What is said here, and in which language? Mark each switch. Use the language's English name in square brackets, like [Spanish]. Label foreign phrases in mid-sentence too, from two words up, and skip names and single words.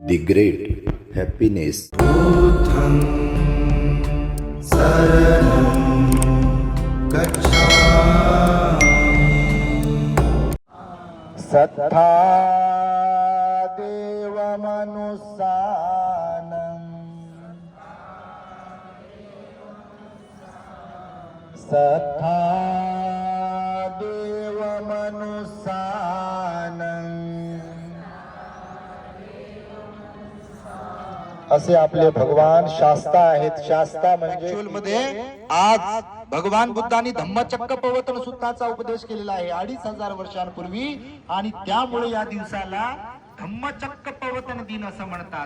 [English] the great happiness. [Pali] बुद्धं शरणं गच्छामि। सत्ता देवमनुसानं सत्ता देवमनुसानं [Marathi] असे आपले भगवान शास्ता आहेत. शास्ता म्हणजे ऍक्च्युअल मध्ये आज भगवान बुद्धांनी धम्मचक्र प्रवर्तन सूत्राचा उपदेश केलेला आहे 2500 वर्षांपूर्वी, आणि त्यामुळे या दिवसाला धम्मचक्र प्रवर्तन दिन असं म्हणतात.